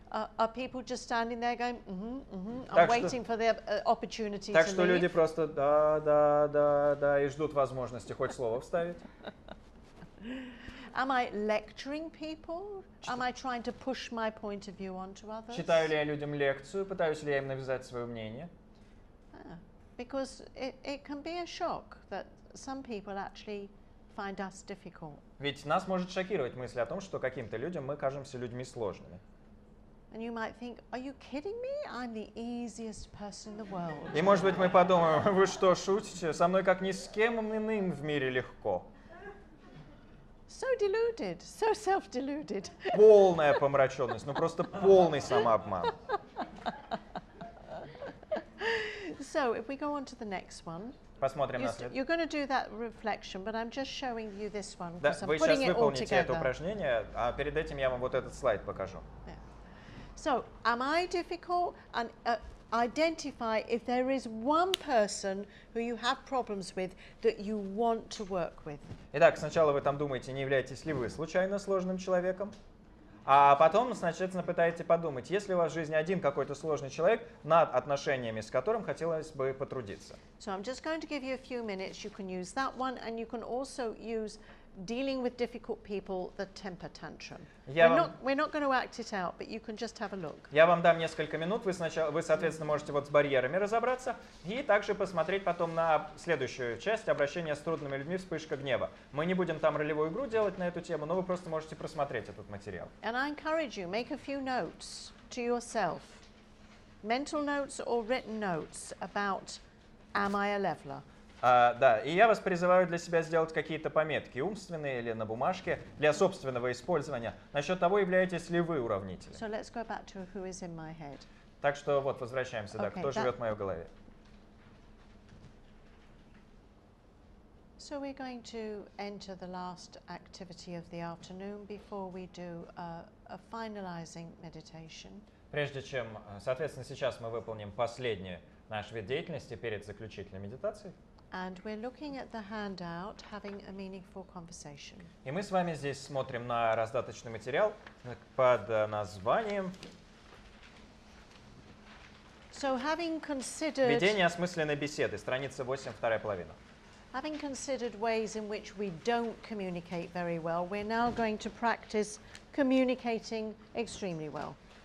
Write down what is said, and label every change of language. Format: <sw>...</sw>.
<en>Are people just standing there going, I'm waiting for the opportunity to leave?</en> <ru>Так что люди просто да, и ждут возможности хоть слово вставить.</ru> <en>Am I lecturing people? Am I trying to push my point of view onto others?</en> <ru>Читаю ли я людям лекцию, пытаюсь ли я им навязать свое мнение?</ru> <en>Because it can be a shock that some people actually find us difficult.</en> <ru>Ведь нас может шокировать мысль о том, что каким-то людям мы кажемся людьми сложными.</ru> <en>And you might think, are you kidding me? I'm the easiest person in the world.</en> <ru>И может быть мы подумаем, вы что, шутите? Со мной как ни с кем иным в мире легко.</ru> <en>So deluded, so self-deluded.</en> <ru>Полная помраченность, ну просто полный самообман.</ru> <en>So if we go on to the next one.</en> <ru>Посмотрим на след.</ru> <en>You're going to do that reflection, but I'm just showing you this one</en> <ru>Да,</ru> <en>because I'm</en> <ru>вы сейчас</ru> <en>putting it all</en> <ru>выполните это</ru> <en>together.</en> <ru>упражнение, а перед этим я вам вот этот слайд покажу.</ru> <en>Yeah. So, am I difficult? And identify if there is one person who you have problems with that you want to work with.</en> <ru>Итак, сначала вы там думаете, не являетесь ли вы случайно сложным человеком, а потом, соответственно, пытаетесь подумать, есть ли у вас в жизни один какой-то сложный человек, над отношениями с которым хотелось бы потрудиться.</ru> <en>So I'm just going to give you a few minutes. You can use that one, and you can also use dealing with difficult people, the temper tantrum. We're not going to act it out, but you can just have a look.</en> <ru>Я вам дам несколько минут, вы, соответственно, можете вот с барьерами разобраться и также посмотреть потом на следующую часть обращения с трудными людьми, вспышка гнева. Мы не будем там ролевую игру делать на эту тему, но вы просто можете просмотреть этот материал.</ru> <en>And I encourage you, make a few notes to yourself. Mental notes or written notes about, am I a leveler?</en> <ru>Да, и я вас призываю для себя сделать какие-то пометки, умственные или на бумажке, для собственного использования, насчет того, являетесь ли вы уравнителем.</ru> <en>So let's go back to who is in my head.</en> <ru>Так что вот, возвращаемся, да, кто живет в моей голове.</ru> <en>So we're going to enter the last activity of the afternoon before we do a finalizing meditation.</en> <ru>Прежде чем, соответственно, сейчас мы выполним последний наш вид деятельности перед заключительной медитацией.</ru> <en>And we're looking at the handout, having a meaningful conversation.</en> <ru>И мы с вами здесь смотрим на раздаточный материал под названием «Ведение осмысленной беседы», страница 8, вторая половина.</ru> <en>Having considered ways in which we don't communicate very well, we're now going to practice communicating extremely well.</en>